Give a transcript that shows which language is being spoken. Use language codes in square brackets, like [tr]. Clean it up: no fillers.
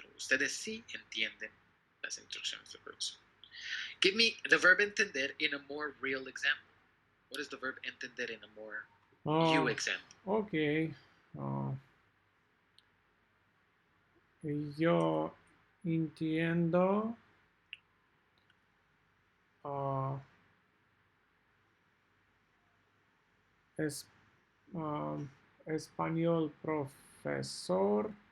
[es] Ustedes sí entienden las instrucciones del profesor. [en] Give me the verb entender in a more real example. What is the verb entender in a more you example? Okay. [es] Yo entiendo español profesor.